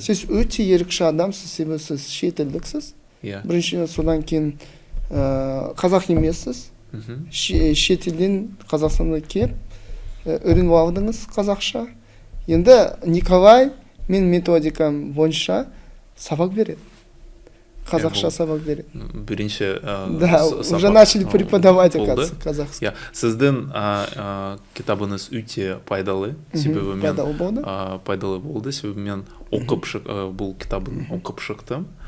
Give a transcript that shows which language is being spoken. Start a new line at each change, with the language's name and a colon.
Kazakh: Сіз өте ерекше адамсыз, себебі сіз шетелдіксіз. Біріншіден, содан кейін қазақ емессіз. Шетелден Қазақстанға келіп, үйреніп алдыңыз қазақша. Енді Николай мен методикам бойынша сабақ береді. Қазақша сабақ береді. Бірінші
Russian: уже начали преподавать казахский.
Kazakh: Сіздің кітабыңыз өте пайдалы. Пайдалы болды. Себебі мен бұл кітабын оқып шықтым.